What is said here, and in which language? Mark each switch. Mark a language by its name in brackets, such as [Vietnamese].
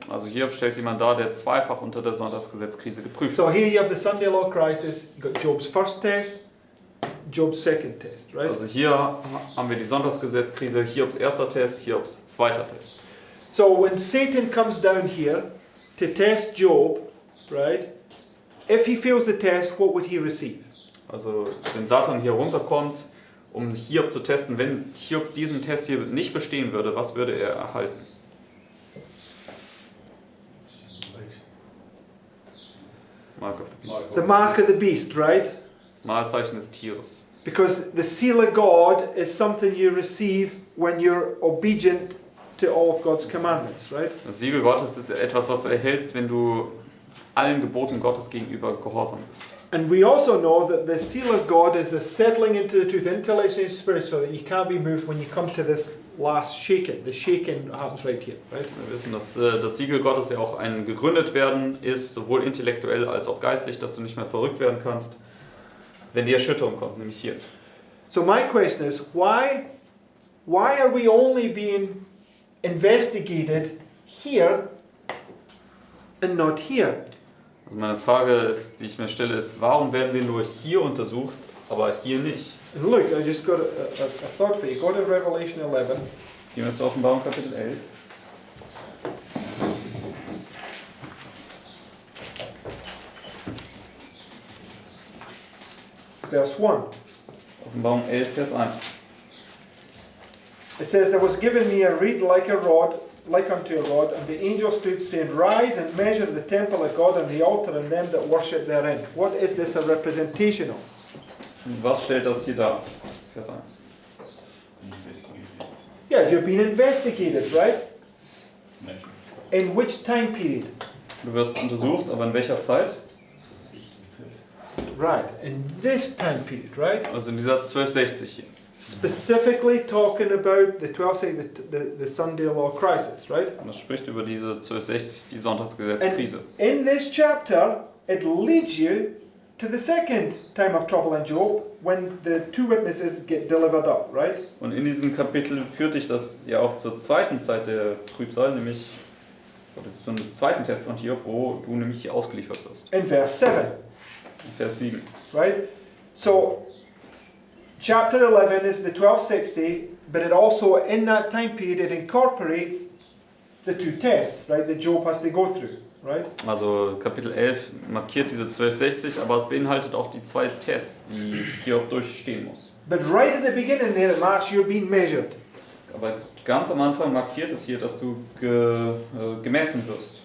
[German] Also Hiob stellt jemand dar, der zweifach unter der Sonntagsgesetzkrise geprüft [English] So [German] wird. [English] here you have the Sunday law crisis. You got Job's first test, Job's second test, right? [German] Also hier haben wir die Sonntagsgesetzkrise, Hiobs erster Test, Hiobs zweiter Test. [English] So when Satan comes down here to test Job, right? If he fails the test, what would he receive? [German] Also wenn Satan hier runterkommt, um Hiob zu testen, wenn Hiob diesen Test hier nicht bestehen würde, was würde er erhalten? [English] Mark of the Beast. The mark of the beast, right? [German] Das Mahlzeichen des Tieres. [English] Because the seal of God is something you receive when you're obedient to all of God's commandments, right? [German] Das Siegel Gottes ist etwas, was du erhältst, wenn du allen Geboten Gottes gegenüber gehorsam bist. [English] And we also know that the seal of God is a settling into the truth, intellectually and spiritually, that you can't be moved when you come to this last shaking. The shaking happens right here, right? [German] Wir wissen, dass das Siegel Gottes ja auch ein gegründet werden ist, sowohl intellektuell als auch geistlich, dass du nicht mehr verrückt werden kannst, wenn die Erschütterung kommt, nämlich hier. [English] So my question is, why are we only being investigated here and not here? [German] Also meine Frage ist, die ich mir stelle, ist, warum werden wir nur hier untersucht, aber hier nicht? [English] And look, I just got a thought for you. Go to Revelation 11. [German] Gehen wir zur Offenbarung Kapitel 11. [English] Verse 1. [German] Offenbarung 11, Vers 1. [English] It says, There was given me a reed like unto a rod, and the angel stood, saying, Rise and measure the temple of God and the altar and them that worship therein. What is this a representation of? [German] Was stellt das hier dar? Vers 1. [English] Yes, you're being investigated, right? In which time period? [German] Du wirst untersucht, aber in welcher Zeit? [English] Right, in this time period, right? [German] Also in dieser 1260 hier. [English] Specifically talking about the 12th, the Sunday law crisis, right? [German] Und das spricht über diese 1260, die Sonntagsgesetzkrise. [English] In this chapter, it leads you to the second time of trouble in Job, when the two witnesses get delivered up, right? [German] Und in diesem Kapitel führt dich das ja auch zur zweiten Zeit der Trübsal, nämlich zum zweiten Test von Hiob, wo du nämlich hier ausgeliefert wirst. [English] In verse 7, [German] Vers 7. [English] right? So, chapter 11 is the 1260, but it also, in that time period, it incorporates the two tests, right, that Job has to go through, right? [German] Also Kapitel 11 markiert diese 1260, aber es beinhaltet auch die zwei Tests, die Hiob durchstehen muss. [English] But right at the beginning there, it marks you're being measured. [German] Aber ganz am Anfang markiert es hier, dass du gemessen wirst.